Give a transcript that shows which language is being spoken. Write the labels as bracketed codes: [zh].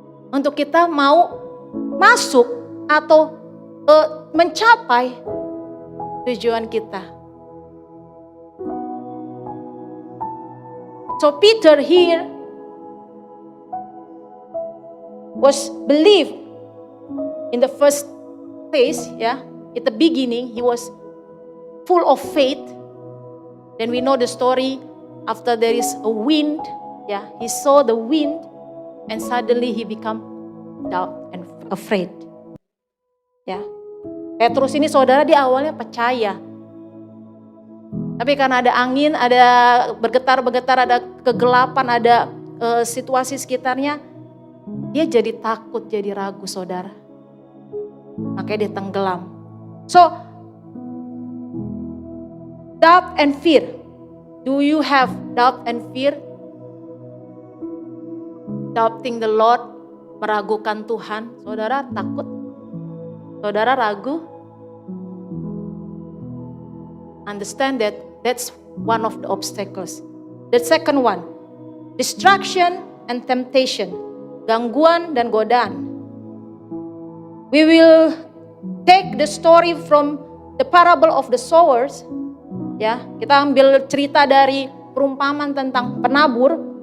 [id] Untuk kita mau masuk atau mencapai tujuan kita. [en] So Peter here was believed in the first place, ya. At the beginning he was full of faith. Then we know the story after there is a wind, ya. He saw the wind and suddenly he become doubt and afraid. Ya. [id] Petrus ini saudara di awalnya percaya. Tapi karena ada angin, ada bergetar-bergetar, ada kegelapan, ada situasi sekitarnya, dia jadi takut, jadi ragu saudara. Makanya dia tenggelam. [en] So, doubt and fear. Do you have doubt and fear? Doubting the Lord, [id] meragukan Tuhan. Saudara takut? Saudara ragu? [en] Understand that that's one of the obstacles. The second one, distraction and temptation. [id] Gangguan dan godaan. [en] We will take the story from the parable of the sowers. [id] Ya, kita ambil cerita dari perumpamaan tentang penabur.